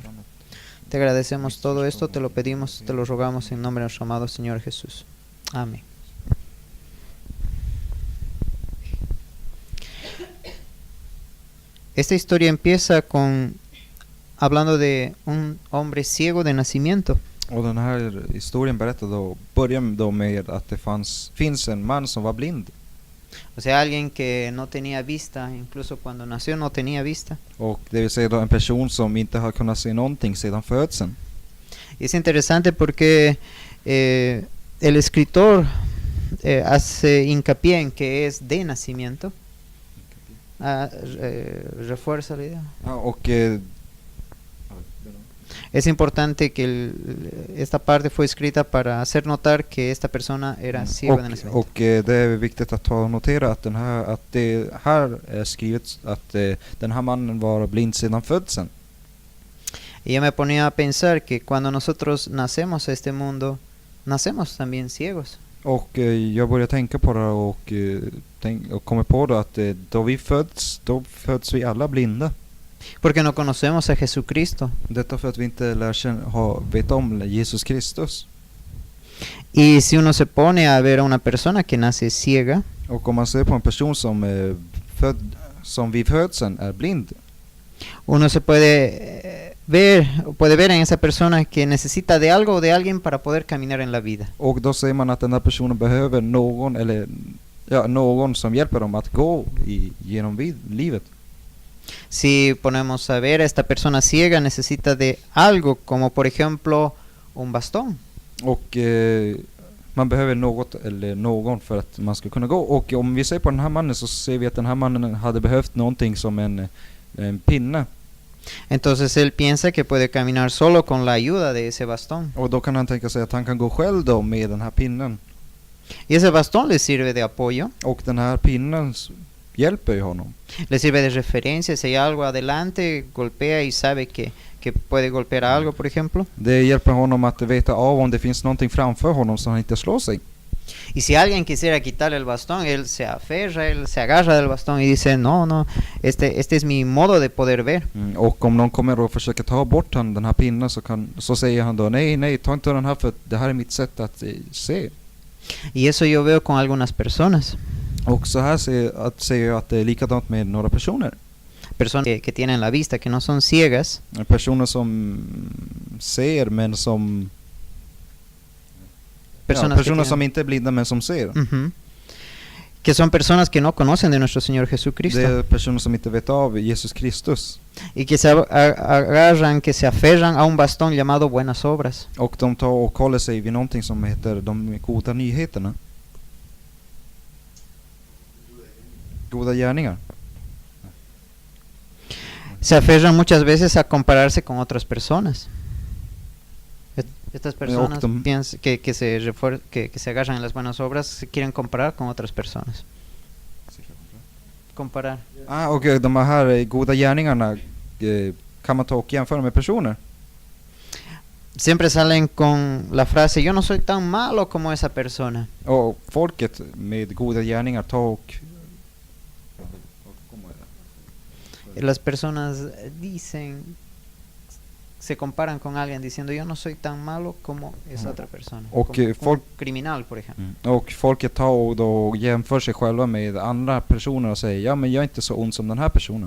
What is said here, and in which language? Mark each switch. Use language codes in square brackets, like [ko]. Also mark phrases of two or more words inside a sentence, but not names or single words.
[es] Te agradecemos todo esto, te lo pedimos, te lo rogamos en nombre de nuestro amado Señor Jesús. Amén. Esta historia empieza con hablando de un hombre ciego de nacimiento. [sv] Och den här historien börjar då med att det finns en man som var blind. [es] O sea, alguien que no tenía vista, incluso cuando nació no tenía vista. [sv] Och det vill säga då en person som inte har kunnat se någonting sedan födseln. [es] Y es interesante porque el escritor hace hincapié en que es de nacimiento. Refuerza la idea. [sv] Ja, och [es] Es importante que esta parte fue escrita para hacer notar que esta persona era ciego de nacimiento. [sv] och det är viktigt att ta och notera att det här är skrivet att den här mannen var blind sedan födseln. [es] Y yo me ponía a pensar que cuando nosotros nacemos a este mundo, nacemos también ciegos. [sv] Och jag började tänka på det och kommer på det att då föds vi alla blinda. [es] Porque no conocemos a Jesucristo. [sv] Detta för att vi inte vet om Jesus Kristus. [es] Y si uno se pone a ver a una persona que nace ciega, [sv] Och om man ser på en person som vid födseln är blind, [es] uno se puede ver en esa persona que necesita de algo o de alguien para poder caminar en la vida. [sv] och då ser man att den här personen behöver någon som hjälper dem att gå genom livet. [es] Si ponemos a ver a esta persona ciega, necesita de algo, como por ejemplo un bastón. [sv] Och man behöver något eller någon för att man ska kunna gå. Och om vi ser på den här mannen så ser vi att den här mannen hade behövt någonting som en pinne. [es] Entonces él piensa que puede caminar solo con la ayuda de ese bastón. [sv] Och då kan han tänka sig att han kan gå själv då med den här pinnen. [es] Y ese bastón le sirve de apoyo, [sv] Och den här pinnen hjälper ju honom. [es] le sirve de referencia. Si hay algo adelante, golpea y sabe que puede golpear algo, por ejemplo. [sv] Det hjälper honom att veta av om det finns någonting framför honom så han inte slår sig. [es] Y si alguien quisiera quitarle el bastón, él se aferra, él se agarra del bastón y dice, no, este es mi modo de poder ver. [sv] Och om någon kommer och försöker ta bort den här pinnen så säger han då nej, ta inte den här för det här är mitt sätt att se. [es] Y eso yo veo con algunas personas. [sv] Och så här ser jag att det är likadant med några personer. [es] Personas que tienen la vista, que no son ciegas, [sv] Personer som ser men som personer som inte är blinda men som ser. Ujú. [es] Que son personas que no conocen de nuestro Señor Jesucristo. [sv] Det är personer som inte vet av Jesus Kristus. [es] Y que se agarran, que se aferran a un bastón llamado buenas obras. [sv] Och de tar och håller sig vid någonting som heter de goda nyheterna. Goda gärningar. [es] Se aferran muchas veces a compararse con otras personas. Estas personas piensan que se agarran en las buenas obras, se quieren comparar con otras personas. Comparar. [sv] Och de här goda gärningarna kan man ta och jämföra med personer. [es] Siempre salen con la frase, yo no soy tan malo como esa persona. [sv] Och folket med goda gärningar tar och [es] Las personas se comparan con alguien diciendo, yo no soy tan malo como esa otra persona. [sv] Och [es] como un criminal, por ejemplo. [sv] Och folket tar och då jämför sig själva med andra personer och säger, ja men jag är inte så ond som den här personen.